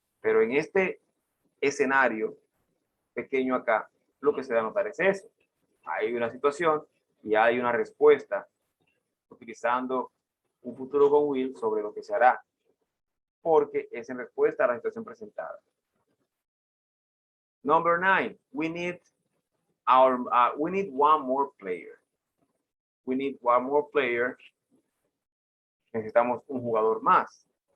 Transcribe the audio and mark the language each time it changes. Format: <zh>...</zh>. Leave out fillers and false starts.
<es>Pero en este escenario pequeño acá, lo que se debe notar es eso. Hay una situación y hay una respuesta utilizando un futuro con will sobre lo que se hará, porque es en respuesta a la situación presentada.</es> <en>Number 9, we need one more player. We need one more player.</en> <es>Necesitamos un jugador más.</es>